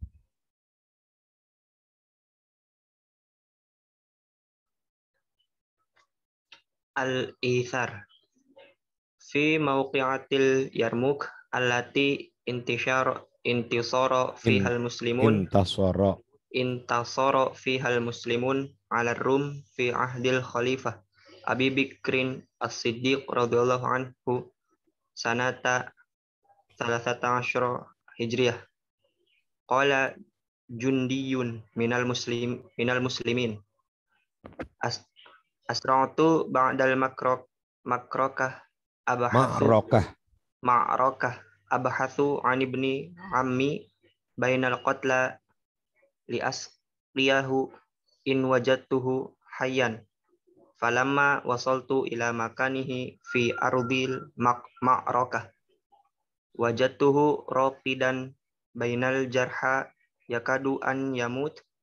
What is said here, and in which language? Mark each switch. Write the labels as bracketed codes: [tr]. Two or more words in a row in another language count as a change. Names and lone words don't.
[ar] الإيثار في موقعة اليرموك التي انتصر فيها المسلمون انتصر فيها المسلمون على الروم في عهد الخليفة أبي بكر الصديق رضي الله عنه سنة 13 هجرية. قال جندي من المسلمين أسرعت بعد المعركة أبحث عن ابن عمي بين القتلى لأسقيه إن وجدته حيا فلما وصلت إلى مكانه في أرض المعركة وجدته راقدا بين الجرحى يكاد أن يموت